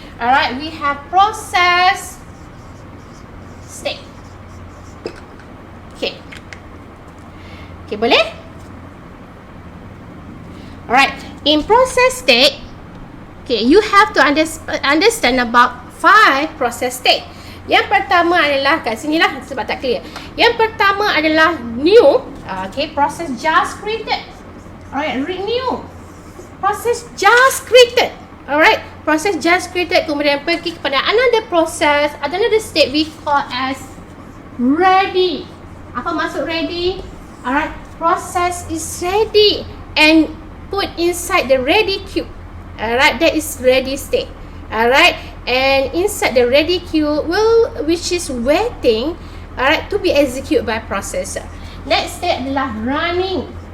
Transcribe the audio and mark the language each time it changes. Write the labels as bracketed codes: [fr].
[en] Alright, we have process state. Okay. Okay, [ms] boleh? [en] Alright, in process state, okay, you have to understand about 5 process state. [ms] Yang pertama adalah kat sini lah sebab tak clear. Yang pertama adalah new. [en] Okay, process just created. Alright, renew. Process just created. Alright, process just created [ms] kemudian pergi kepada [en] another process, another state we call as ready. [ms] Apa maksud [en] ready? Alright, process is ready and put inside the ready queue. Alright, that is ready state. Alright, and inside the ready queue which is waiting, alright, to be executed by processor. Next state adalah running.